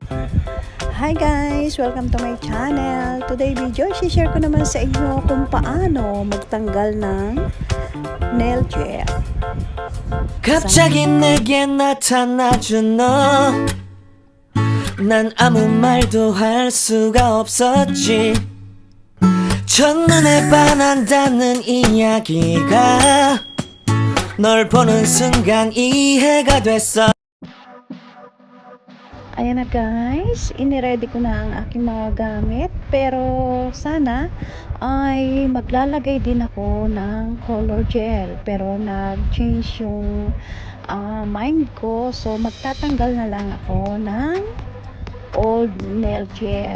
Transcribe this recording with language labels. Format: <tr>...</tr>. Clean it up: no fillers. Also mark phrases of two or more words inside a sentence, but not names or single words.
<en>Hi guys! Welcome to my channel. Today video,</en> <tl>share ko naman sa inyo kung paano magtanggal ng</tl> <en>nail gel.</en> <ko>갑자기 내게 나타나준 너 난 아무 말도 할 수가 없었지 첫눈에 반한다는 이야기가 널 보는 순간 이해가 됐어.</ko> <tl>Ayan na guys, iniready ko na ang aking mga gamit, pero sana ay maglalagay din ako ng</tl> <en>color gel,</en> <tl>pero nag-change yung mind ko, so magtatanggal na lang ako ng</tl> <en>old nail gel.</en>